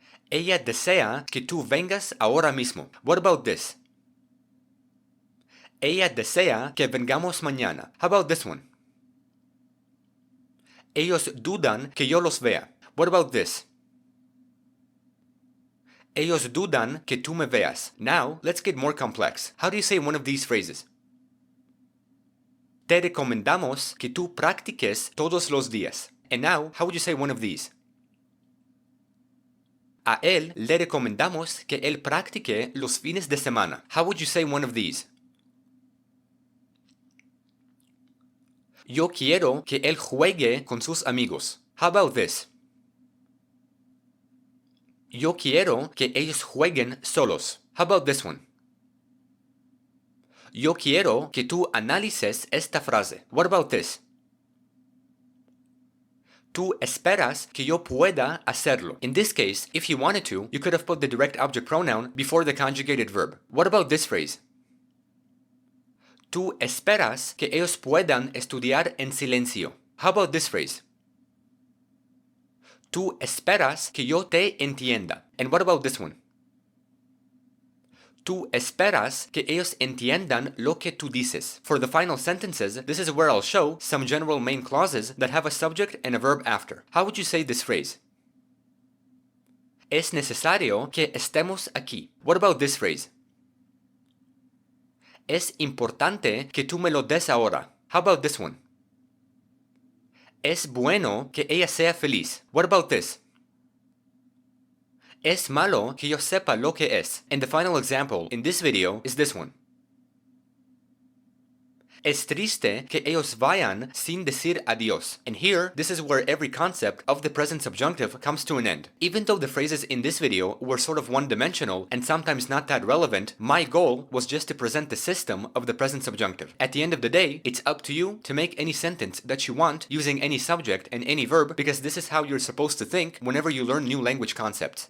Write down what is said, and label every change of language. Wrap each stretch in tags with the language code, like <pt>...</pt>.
<es>Ella desea que tú vengas ahora mismo.</es> <en>What about this?</en> <es>Ella desea que vengamos mañana.</es> <en>How about this one?</en> <es>Ellos dudan que yo los vea.</es> <en>What about this?</en> <es>Ellos dudan que tú me veas.</es> <en>Now, let's get more complex. How do you say one of these phrases?</en> <es>Te recomendamos que tú practiques todos los días.</es> <en>And now, how would you say one of these?</en> <es>A él le recomendamos que él practique los fines de semana.</es> <en>How would you say one of these?</en> <es>Yo quiero que él juegue con sus amigos.</es> <en>How about this?</en> <es>Yo quiero que ellos jueguen solos.</es> <en>How about this one?</en> <es>Yo quiero que tú analices esta frase.</es> <en>What about this?</en> <es>Tú esperas que yo pueda hacerlo.</es> <en>In this case, if you wanted to, you could have put the direct object pronoun before the conjugated verb. What about this phrase?</en> <es>Tú esperas que ellos puedan estudiar en silencio.</es> <en>How about this phrase?</en> <es>Tú esperas que yo te entienda.</es> <en>And what about this one?</en> <es>Tú esperas que ellos entiendan lo que tú dices.</es> <en>For the final sentences, this is where I'll show some general main clauses that have a subject and a verb after. How would you say this phrase?</en> <es>Es necesario que estemos aquí.</es> <en>What about this phrase?</en> <es>Es importante que tú me lo des ahora.</es> <en>How about this one?</en> <es>Es bueno que ella sea feliz.</es> <en>What about this?</en> <es>Es malo que yo sepa lo que es.</es> <en>And the final example in this video is this one.</en> <es>Es triste que ellos vayan sin decir adiós.</es> <en>And here, this is where every concept of the present subjunctive comes to an end. Even though the phrases in this video were sort of one-dimensional and sometimes not that relevant, my goal was just to present the system of the present subjunctive. At the end of the day, it's up to you to make any sentence that you want using any subject and any verb, because this is how you're supposed to think whenever you learn new language concepts.</en>